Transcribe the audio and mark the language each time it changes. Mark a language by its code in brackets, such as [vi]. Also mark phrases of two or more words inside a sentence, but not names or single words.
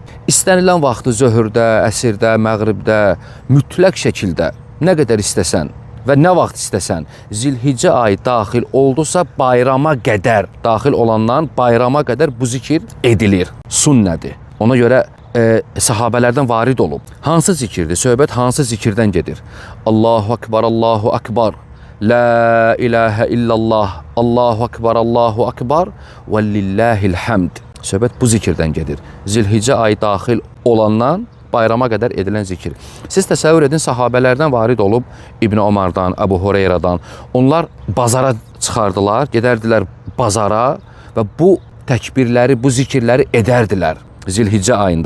[az] İstənilən vaxtı zöhrdə, əsrdə, məğribdə, mütləq şəkildə nə qədər istəsən və nə vaxt istəsən, Zilhiccə ayı daxil oldusa bayrama qədər, daxil olandan bayrama qədər bu zikir edilir. Sünnədir. Ona görə sahabələrdən varid olub. Hansı zikirdir? Söhbət hansı zikirdən gedir? [ar] الله أكبر الله أكبر لا إله إلا الله الله أكبر الله أكبر, ولله الحمد. [az] Söhbət bu zikirdən gedir. Zilhiccə ayı daxil olandan bayrama qədər edilən zikir. Siz təsəvvür edin, sahabələrdən varid olub İbn Ömərdən, Əbu Hureyradan. Onlar bazara çıxardılar, gedərdilər bazara və bu təkbirləri, bu zikirləri edərdilər Zilhiccə ayında.